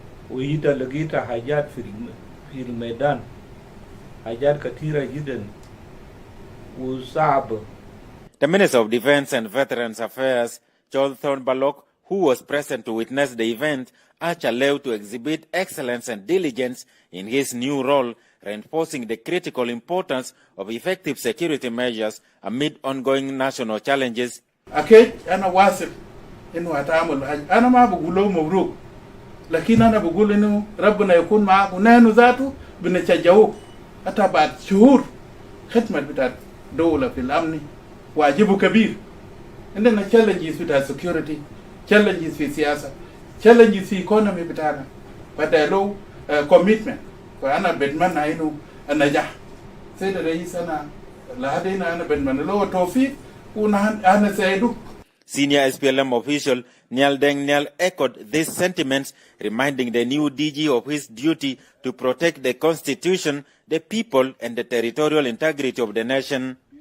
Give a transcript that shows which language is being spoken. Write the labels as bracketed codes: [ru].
[ar] وانت لقيت حاجات في الميدان حاجات كثيرة جدا وصعبة. [en] The Minister of Defense and Veterans Affairs, Jonathan Balok, who was present to witness the event, urged Aleu to exhibit excellence and diligence in his new role, reinforcing the critical importance of effective security measures amid ongoing national challenges. [ar] أكيد أنا واثق إنه هتعمل حاجة. أنا ما بقول له مبروك، لكن أنا بقول إنه ربنا يكون معك ونحن ذاته بنشجعوه. حتى بعد شهور خدمة بتاعت دولة في الأمن واجبه كبير. عندنا challenges بتاع security، challenges في سياسة، challenges في economy بتاعنا. بدأ له commitment، فأنا بتمنى إنه النجاح. سيد الرئيس أنا لهدينا أنا بتمنى له التوفيق ونحن سعيدو. [en] Senior SPLM official Nyal Deng Nyal echoed these sentiments, reminding the new DG of his duty to protect the constitution, the people, and the territorial integrity of the nation.